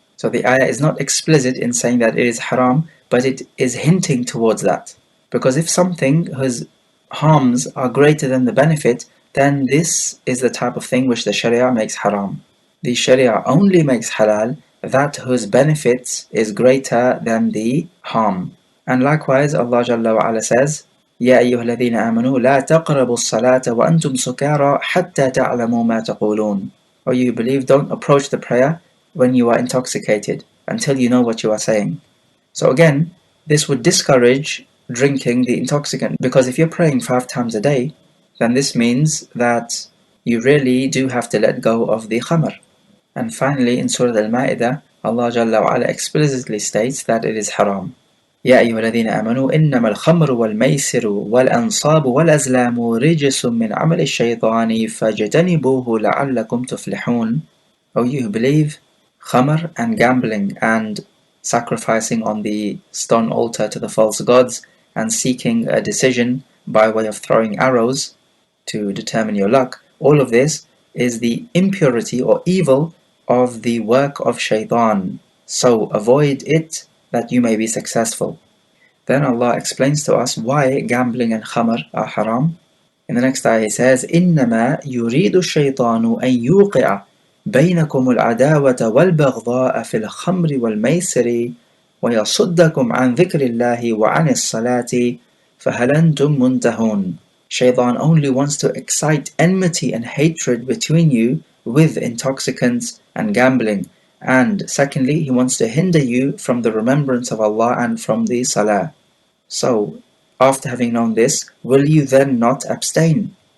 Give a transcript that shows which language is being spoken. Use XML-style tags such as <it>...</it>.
<en>So the ayah is not explicit in saying that it is haram, but it is hinting towards that. Because if something whose harms are greater than the benefit, then this is the type of thing which the Sharia makes haram. The Sharia only makes halal that whose benefits is greater than the harm. And likewise, Allah Jalla wa Ala says,</en> <ar>يَا أَيُّهَا الَّذِينَ آمَنُوا لَا تَقْرَبُوا الصَّلَاةَ وَأَنْتُمْ سُكَارَى حَتَّى تَعْلَمُوا مَا تَقُولُونَ.</ar> <en>O you who believe, don't approach the prayer when you are intoxicated, until you know what you are saying. So again, this would discourage drinking the intoxicant, because if you're praying 5 times a day, then this means that you really do have to let go of the khamr. And finally, in Surah Al-Ma'idah, Allah Jalla wa Ala explicitly states that it is haram.</en> <ar>يا أيها الذين آمنوا إنما الخمر والميسر والأنصاب والأزلام رجس من عمل الشيطان فاجتنبوه لعلكم تفلحون.</ar> <en>O you who believe, khamr and gambling and sacrificing on the stone altar to the false gods and seeking a decision by way of throwing arrows to determine your luck, all of this is the impurity or evil of the work of shaitan. So avoid it that you may be successful. Then Allah explains to us why gambling and khamr are haram. In the next ayah he says,</en> <ar>إِنَّمَا يُرِيدُ الشَّيْطَانُ أَن يُوقِعَ بَيْنَكُمُ الْعَدَاوَةَ وَالْبَغْضَاءَ فِي الْخَمْرِ وَالْمَيْسِرِ وَيَصُدَّكُمْ عَنْ ذِكْرِ اللَّهِ وَعَنِ الصَّلَاةِ فَهَلْ أَنْتُمْ مُنْتَهُونَ.</ar> <en>Shaitan only wants to excite enmity and hatred between you with intoxicants and gambling. And secondly, he wants to hinder you from the remembrance of Allah and from the salah. So, after having known this, will you then not abstain?</en>